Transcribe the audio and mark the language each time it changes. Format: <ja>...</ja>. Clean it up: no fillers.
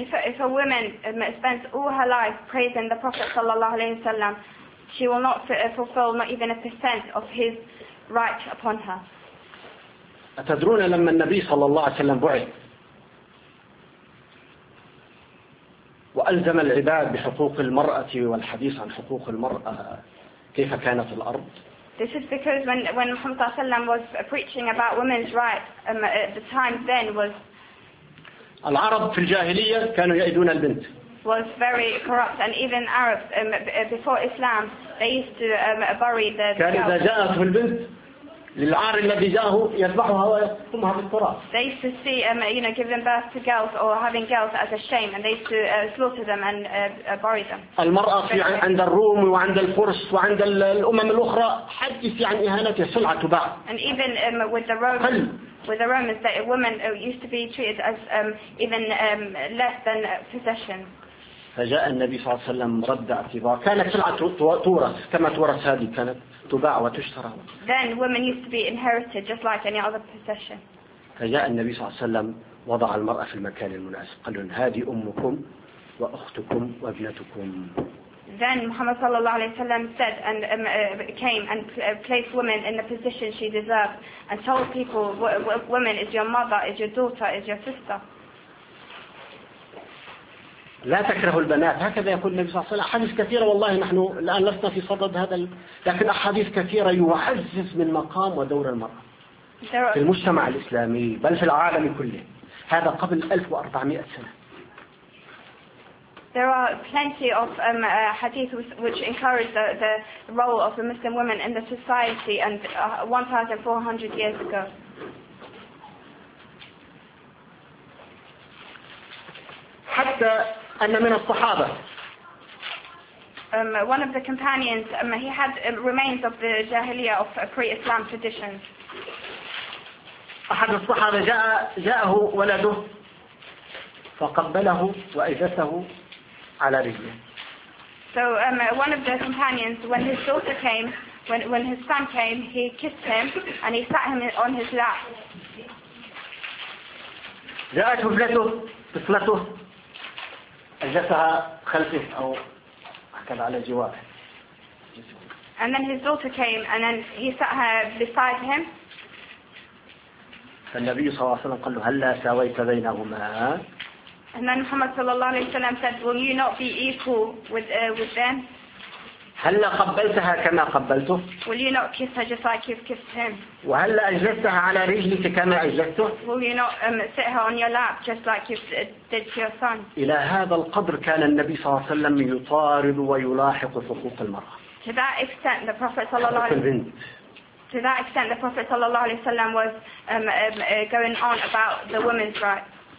<en>If a woman spends all her life praising the Prophet sallallahu alaihi wasallam, she will not fulfill not even a percent of his right upon her.</en> <ar>أتدرون لما النبي صلى الله عليه وسلم بعث وألزم العباد بحقوق المرأة والحديث عن حقوق المرأة كيف كانت الأرض؟</ar> <en>This is because when Muhammad sallallahu alaihi wasallam was preaching about women's rights, the time then was.</en> <ar>العرب في الجاهلية كانوا يأيدون البنت.</ar> <en>Was very corrupt and even Arabs before Islam they used to bury the.</en> <ar>كان إذا جاءت البنت للعار الذي جاءه يذبحها ويقتلها بالتراب.</ar> <en>They used to see giving birth to girls or having girls as a shame and they used to slaughter them and bury them.</en> <ar>المرأة في عند الروم وعند الفرس وعند الأمم الأخرى حدث عن إهانتها سلعة تباع.</ar> <en>And even with the Romans. With the Romans, that women used to be treated as even less than possessions.</en> <ar>فجاء النبي صلى الله عليه وسلم رد اعتبار. كانت سلعة تورث كما تورث هذه، كانت تباع وتشترى.</ar> <en>Then women used to be inherited just like any other possession.</en> <ar>فجاء النبي صلى الله عليه وسلم وضع المرأة في المكان المناسب، قال لهم هذه أمكم وأختكم وابنتكم.</ar> <en>Then Muhammad sallallahu alayhi wa sallam said and came and placed women in the position she deserved and told people, women is your mother, is your daughter, is your sister.</en> <ar>لا تكرهوا البنات، هكذا يقول النبي صلى الله عليه وسلم. أحاديث كثيرة، والله نحن الآن لسنا في صدد هذا، لكن أحاديث كثيرة يعزز من مقام ودور المرأة في المجتمع الإسلامي بل في العالم كله، هذا قبل 1400 سنة.</ar> <en>There are plenty of hadith which encourage the role of the Muslim women in the society and 1400 years ago.</en> <ar>حتى أن من الصحابة.</ar> <en>One of the companions, he had remains of the Jahiliyyah of pre-Islam traditions.</en> <ar>أحد الصحابة جاءه ولده فقبله وأجلسه على رجله.</ar> <en>So one of the companions, when his daughter came, when his son came, he kissed him and he sat him on his lap.</en> <ar>جاءت طفلته أجلسها خلفه أو هكذا على جواره.</ar> <en>And then his daughter came and then he sat her beside him.</en> <ar>فالنبي صلى الله عليه وسلم قال له هل لا ساويت بينهما؟</ar> <en>And then Muhammad sallallahu alaihi wasallam said, "Will you not be equal with them?"</en> <ar>هل قبلتها كما قبلته؟</ar> <en>Will you not kiss her just like you've kissed him?</en> <ar>وهل أجلستها على رجلك كما أجلسته؟</ar> <en>Will you not sit her on your lap just like you did to your son?</en> <ar>إلى هذا القدر كان النبي صلى الله عليه وسلم يطارد ويلاحق حقوق المرأة.</ar> <en>To that extent, the Prophet sallallahu alaihi wasallam. To that extent, the Prophet sallallahu alaihi wasallam was going on about the women's rights.</en>